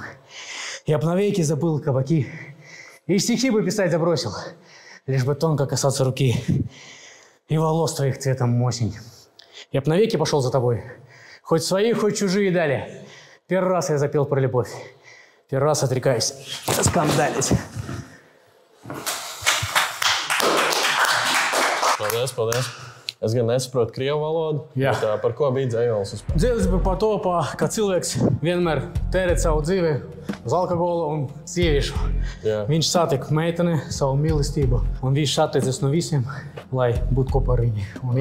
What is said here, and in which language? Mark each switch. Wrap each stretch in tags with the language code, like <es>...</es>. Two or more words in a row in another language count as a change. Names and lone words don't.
<ru>Я б навеки забыл кабаки, и стихи бы писать забросил, лишь бы тонко касаться руки и волос твоих цветом осень. Я б навеки пошел за тобой, хоть свои, хоть чужие дали. Первый раз я запел про любовь, первый раз отрекаюсь скандалить.</ru> <lv>Paldies. Es gan nesaprotu krievu valodu, bet par ko bija dzējols vispār? Dzējols bija par to, ka cilvēks vienmēr tērē savu dzīvi uz alkoholu un sieviešu. Viņš satika meiteni, savu mīlestību, un viņš atteicies no visiem, lai būtu kopā ar viņu.</lv>